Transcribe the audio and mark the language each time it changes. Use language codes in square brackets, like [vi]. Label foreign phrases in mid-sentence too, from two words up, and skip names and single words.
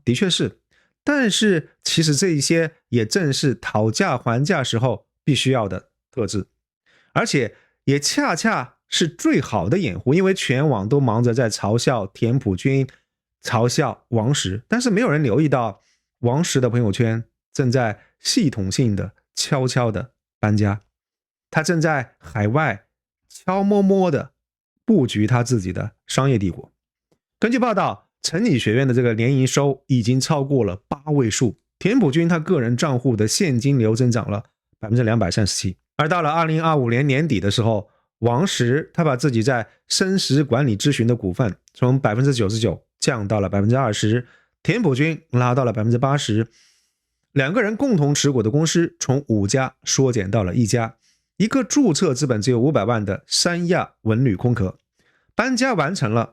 [zh] 的確是，但是其實這一些也正是討價還價時候必須要的特質，而且也恰恰是最好的掩護，因為全網都忙着在嘲笑田朴珺，嘲笑王石，但是沒有人留意到王石的朋友圈正在系統性的悄悄的搬家，他正在海外悄摸摸的布局他自己的商業帝國。根据報道，成理學院的这個年營收已經超過了8位數，田朴珺他個人賬戶的現金流增長了 237%。而到了2025年年底的時候，王石他把自己在生時管理諮詢的股份從 99% 降到了 20%， 田朴珺拉到了 80%， 兩個人共同持股的公司從5家縮減到了1家，一個註冊資本只有500萬的三亞文旅空殼搬家完成了。